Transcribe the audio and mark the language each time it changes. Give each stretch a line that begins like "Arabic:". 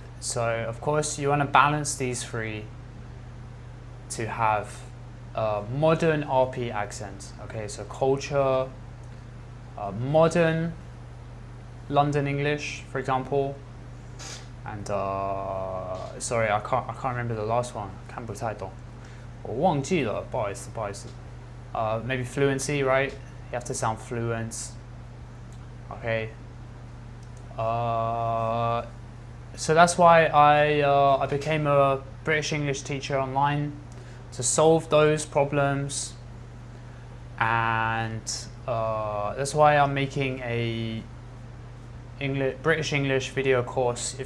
English: So of course you want to balance these 3 to have modern RP accent. Okay, so culture, modern London English, for example, and sorry, I can't remember the last one.
Chinese: 看不太懂，我忘记了，不好意思。
English: Maybe fluency, right? You have to sound fluent. Okay. So that's why I became a British English teacher online to solve those problems, and that's why I'm making a British English video course.